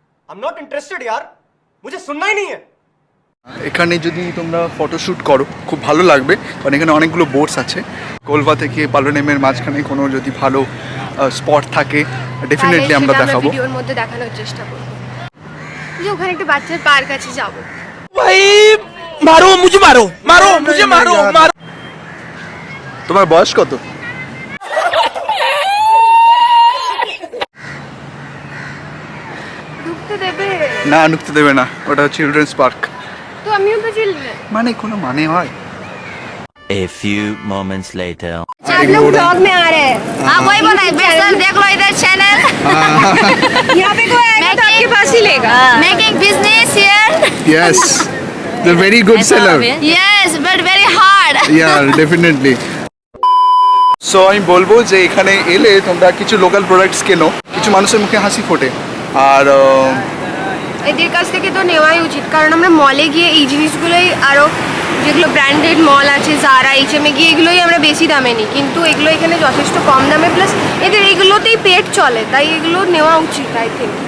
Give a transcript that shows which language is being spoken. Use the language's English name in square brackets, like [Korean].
[English] I'm not interested [Hindi] यार, मुझे सुनना ही नहीं है। [Bangla] এখানে যদি তোমরা ফটোশ্যুট করো খুব ভালো লাগবে, কারণ এখানে অনেকগুলো বোটস আছে। কোলবা থেকে পালোলেমের মাঝখানে কোনো যদি ভালো স্পট থাকে ডেফিনেটলি আমরা দেখাবো, ভিডিওর মধ্যে দেখানোর চেষ্টা করব। যে ওখানে একটা বাচ্চার পার্ক আছে, যাব। [Hindi] भाई मारो मुझे, मारो मारो मुझे, मारो मारो। [Bangla] তোমার বয়স কত? ঢুকতে দেবে না, ঢুকতে দেবে না, ওটা চিলড্রেন্স পার্ক। তো আমিও তো চিলড্রেন। মানে কোনো মানে হয়? [English] A few moments later. [Hindi] आप लोग ब्लॉग में आ रहे हैं। आप वही बोला है, सर देख लो इधर चैनल। यहाँ पे कोई आएगा तो आपके पास ही लेगा। [English] Making business here. Yes, the very good seller. Yes, but very hard. Yeah, definitely. [Bangla] So আমি বলবো যে এখানে এলে তোমরা কিছু লোকাল প্রোডাক্টস কেনো, কিছু মানুষের মুখে হাসি ফোটে। আর এদের কাছ থেকে তো নেওয়াই উচিত, কারণ আমরা মলে গিয়ে এই জিনিসগুলোই, আরও যেগুলো ব্র্যান্ডেড মল আছে, জারা, এইচএমে গিয়ে এগুলোই আমরা বেশি দামে নিই, কিন্তু এগুলো এখানে যথেষ্ট কম দামে, প্লাস এদের এগুলোতেই পেট চলে, তাই এগুলো নেওয়া উচিত [English] I think.